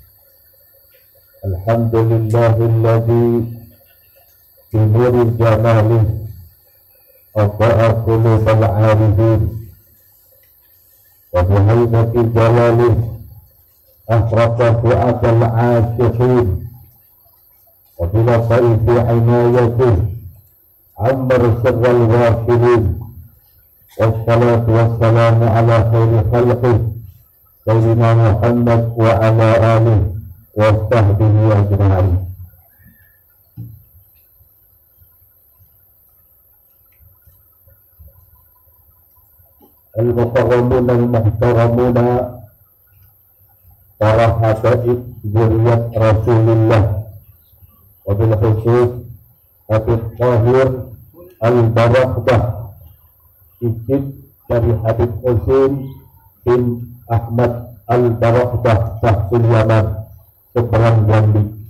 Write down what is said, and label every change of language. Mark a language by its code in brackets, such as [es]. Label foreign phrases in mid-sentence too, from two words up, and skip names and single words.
[ar] الحمد لله الذي بنور جماله أضاء قلوب العارفين و بهيبة جلاله أحرق فؤاد العاشقين وبلطائف عنايته عمر سر الغافلين والصلاة والسلام على خير خلقه سيدنا محمد وعلى آله وصحبه أجمعين. المكرمون المحترمون, [id] para habaib [ar] ذرية رسول الله, وبالخصوص [id] Habib Tahir Al-Barakhbah, cicit dari Habib Husain bin Ahmad Al-Barakhbah Sahsul Yaman seberang Jambi.